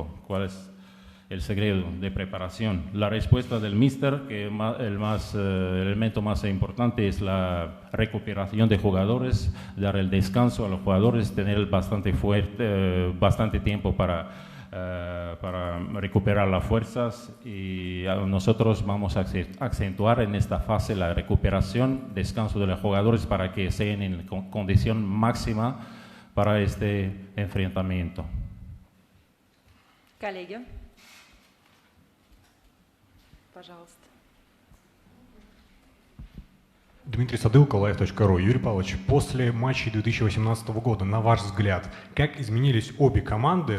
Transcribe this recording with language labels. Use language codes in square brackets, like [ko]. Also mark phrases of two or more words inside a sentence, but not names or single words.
[es] ¿Cuál es el secreto de preparación? La respuesta del míster, que el elemento más importante es la recuperación de jugadores, dar el descanso a los jugadores, tener bastante tiempo para recuperar las fuerzas, y nosotros vamos a acentuar en esta fase la recuperación, descanso de los jugadores para que estén en condición máxima para este enfrentamiento. [ru] Коллеги, пожалуйста. Дмитрий Садылко, live.ru. Юрий Павлович, после матчей 2018 года, на ваш взгляд, как изменились обе команды?